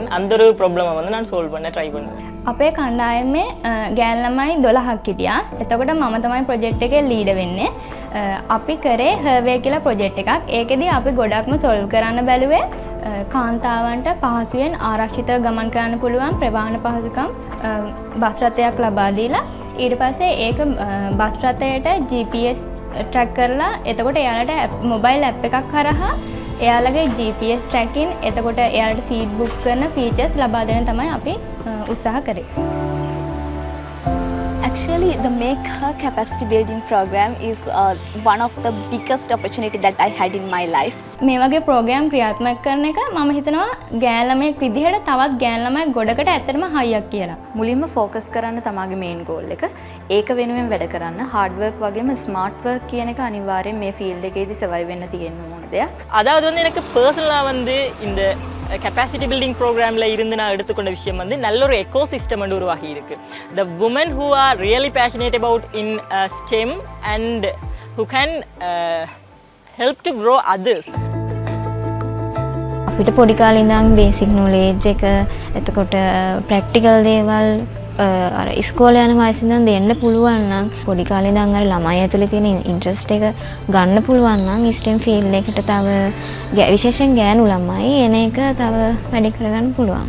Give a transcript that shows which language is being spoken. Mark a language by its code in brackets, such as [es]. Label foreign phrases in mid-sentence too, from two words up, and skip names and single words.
[ta] அந்த ஒரு ப்ராப்ளமை வந்து நான் சால்வ் பண்ண ட்ரை பண்ணுவேன். [si] අපේ කණ්ඩායමේ ගෑන් ළමයි 12ක් හිටියා. එතකොට මම තමයි ප්‍රොජෙක්ට් එකේ ලීඩර් වෙන්නේ. අපි කරේ හර්වේ කියලා ප්‍රොජෙක්ට් එකක්. ඒකෙදී අපි ගොඩක්ම සොල්ව් කරන්න බැලුවේ කාන්තාවන්ට පහසුවෙන් ආරක්ෂිතව ගමන් කරන්න පුළුවන් ප්‍රවාහන පහසුකම් බස් රථයක් ලබා දීලා ඊට පස්සේ ඒක බස් රථයට [en] GPS track [si] කරලා එතකොට එයාලට [en] mobile app [si] එකක් හරහා එයාලගේ [en] GPS tracking [si] එතකොට එයාලට [en] seat book [si] කරන ෆීචර්ස් ලබා දෙන්න තමයි අපි උත්සාහ කරේ. [en] Actually, the Make Her Capacity Building program is one of the biggest opportunity that I had in my life. [si] මේ වගේ ප්‍රෝග්‍රෑම් ක්‍රියාත්මක කරන එක මම හිතනවා ගෑන් ළමයෙක් විදිහට තවත් ගෑන් ළමයෙක් ගොඩකට ඇත්තටම හයියක් කියලා. මුලින්ම focus කරන්න තමගේ [en] main goal [si] එක. ඒක වෙනුවෙන් වැඩ කරන්න [en] hard work [si] වගේම [en] smart work [si] කියන එක අනිවාර්යෙන් මේ field එකේදී survive වෙන්න තියෙන ඕන දෙයක්. [ta] அதாவது வந்து எனக்கு பர்சனலாக வந்து இந்த [en] capacity building program [ta] இருந்து நான் எடுத்துக்கொண்ட விஷயம் வந்து நல்ல ஒரு [en] eco system [ta] வந்து உருவாகி இருக்கு. [en] the women who are really passionate about in STEM and who can help to grow others. [si] අපිට පොඩි කාලේ ඉඳන් [en] basic knowledge [si] එක එතකොට ප්‍රැක්ටිකල් දේවල් අර ඉස්කෝලේ යන වයසේ ඉඳන් දෙන්න පුළුවන් නම් පොඩි කාලේ ඉඳන් අර ළමයි ඇතුලේ තියෙන ඉන්ට්‍රස්ට් එක ගන්න පුළුවන් නම් [en] STEM field [si] එකට තව විශේෂයෙන් ගෑනු ළමයි එන එක තව වැඩි කරගන්න පුළුවන්.